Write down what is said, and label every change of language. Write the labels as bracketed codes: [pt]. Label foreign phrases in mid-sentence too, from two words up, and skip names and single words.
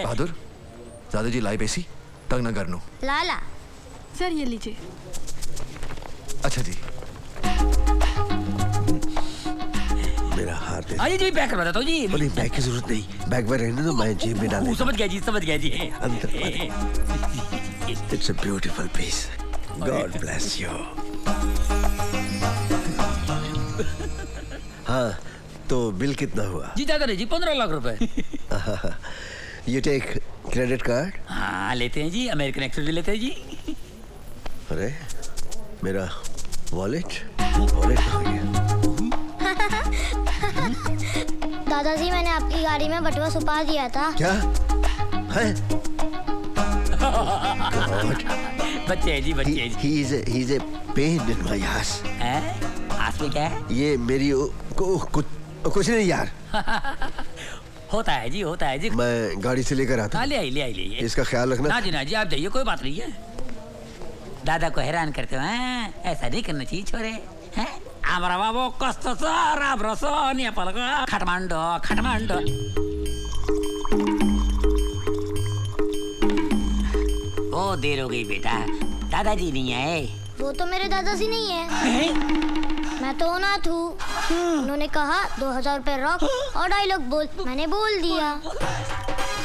[hi] बहादुर, दादाजी लाइव एसी तंग न करनो। लाला सर ये लीजिए। अच्छा जी। मेरा हार दे। आइए जी, पैक करवा देता हूँ जी। नहीं बैग की जरूरत नहीं, बैग में रहने दो, मैं जेब में डाल समझ गया जी, समझ गया जी। [en] It's a beautiful piece, God bless you. [hi] हाँ तो बिल कितना हुआ? जी ज्यादा नहीं जी, 15 लाख रुपए। [en] You take credit card? [hi] हाँ लेते हैं जी, अमेरिकन एक्सप्रेस भी लेते हैं जी। अरे मेरा वॉलेट कहाँ गया? दादाजी, मैंने आपकी गाड़ी में बटुआ छुपा दिया था। क्या है? बच्चे हैं जी, बच्चे हैं जी। [en] He is a pain in my ass. [hi] आस में क्या है? ये मेरी कुछ नहीं यार। होता है जी, होता है जी। मैं गाड़ी से लेकर आता हाँ हूँ। ले आई, ले आई, ले आई। इसका ख्याल रखना। ना जी ना जी, आप जाइए, कोई बात नहीं है। दादा को हैरान करते हो हैं? ऐसा नहीं करना चाहिए छोरे। [ne] हैं? आमरा बाबू कस्तो छ राम्रो छ नेपालको काठमाडौँ काठमाडौँ। [hi] ओ देर हो गई बेटा, दादाजी नहीं आए। वो तो मेरे दादाजी नहीं है, मैं तो अनाथ हूँ। उन्होंने कहा 2000 रुपए रख और डायलॉग बोल, मैंने बोल दिया।